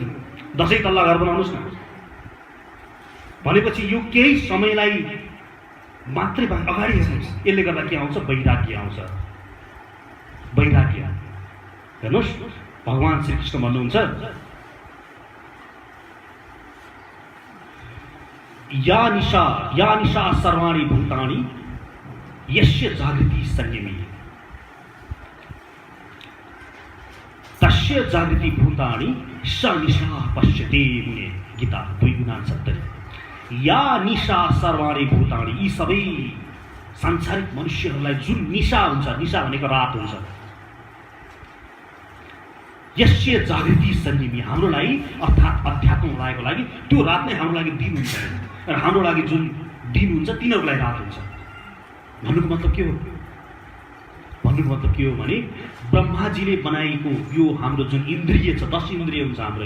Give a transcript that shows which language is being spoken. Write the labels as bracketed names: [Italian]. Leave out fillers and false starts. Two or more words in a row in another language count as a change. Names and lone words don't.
[Nepali] 10 तल्ला घर बनाउनुहोस् न भनेपछि यो केही समयलाई मात्रै अगाडि हेर्नुहोस्। यसले गर्दा के आउँछ? वैराग्य आउँछ। वैराग्य हेर्नुहोस्, भगवान् श्रीकृष्ण भन्नुहुन्छ [Sanskrit] या निशा सर्वाणि भूतानि यस्य जागृति संयमी तस्य जागृति भूतानि स निशा पश्यते मुने। [Nepali] गीता 2:69। [Sanskrit] या निशा सर्वाणि भूतानि, [Nepali] यी सबै सांसारिक मनुष्यहरूलाई जुन निशा हुन्छ, निशा भनेको रात हुन्छ, [Sanskrit] यस्य जागृति संयमी, [Nepali] हाम्रो लागि अर्थात् अध्यात्ममा लागेको लागि त्यो रात नै हाम्रो लागि दिन हुन्छ र हाम्रो लागि जुन दिन हुन्छ तिनीहरूको लागि रात हुन्छ। भन्नुको मतलब के हो? भन्नुको मतलब के हो भने ब्रह्माजीले बनाएको यो हाम्रो जुन इन्द्रिय छ, 10 इन्द्रिय हुन्छ हाम्रो।